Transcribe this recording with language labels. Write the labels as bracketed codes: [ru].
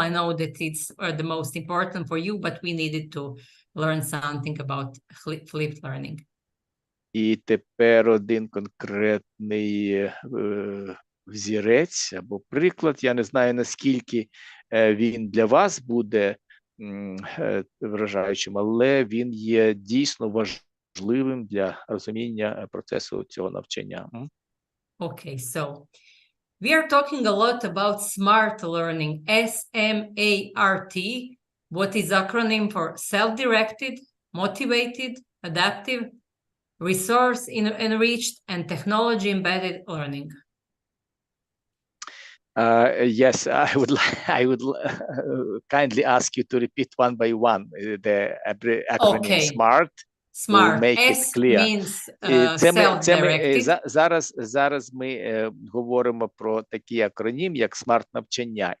[en] I know that it's the most important for you, but we needed to learn something about flipped learning. [uk] І тепер один конкретний взірець або приклад. Я не знаю, наскільки він для вас буде вражаючим, але він є дійсно важливим для розуміння процесу цього навчання. [en] Okay, so we are talking a lot about smart learning, SMART. What is acronym for self-directed, motivated, adaptive, resource enriched, and technology embedded learning? Yes, I would kindly ask you to repeat one by one the acronym SMART. Smart. We'll make it clear. Means self-directed. [uk] Зараз ми говоримо про такий акронім, як смарт-навчання.